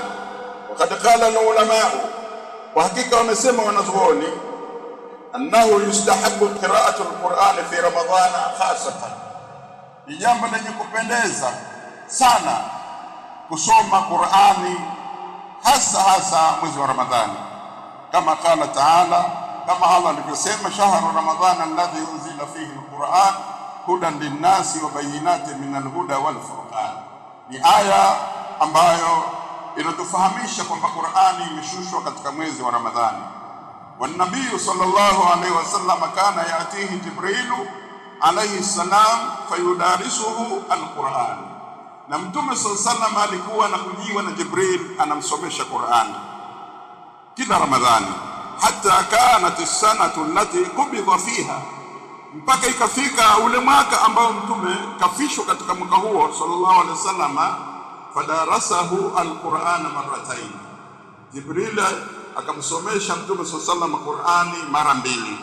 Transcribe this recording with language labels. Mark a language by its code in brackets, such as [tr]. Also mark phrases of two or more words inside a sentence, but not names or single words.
[ar] Wakati قال العلماء, [sw] kwa hakika wamesema wanazuoni, [ar] أنه يستحب قراءة القرآن في رمضان خاصة, [sw] ni jambo lenye kupendeza sana kusoma Qur'ani hasa mwezi wa Ramadhani, [ar] kama قال تعالى, [sw] kama Allah alivyosema, [ar] شهر رمضان الذي أنزل فيه القرآن هدى للناس وبينات من الهدى والفرقان. [sw] Ni aya ambayo inatufahamisha kwamba Qur'ani imeshushwa katika mwezi wa Ramadhani. [ar] والنبي صلى الله عليه وسلم كان يأتيه جبريل عليه السلام فيدارسه القرآن, [sw] na Mtume [ar] صلى الله عليه وسلم [sw] alikuwa anakujiwa na Jibril anamsomesha Qur'ani kila Ramadhani, [ar] حتى كانت السنة التي قبض فيها, [sw] mpaka ikafika ule mwaka ambao Mtume kafishwa katika mwaka huo [ar] صلى الله عليه وسلم, فدارسه القرآن مرتين, [sw] Jibril akamsomesha Mtume [ar] صلى الله عليه وسلم [sw] Qur'ani mara mbili.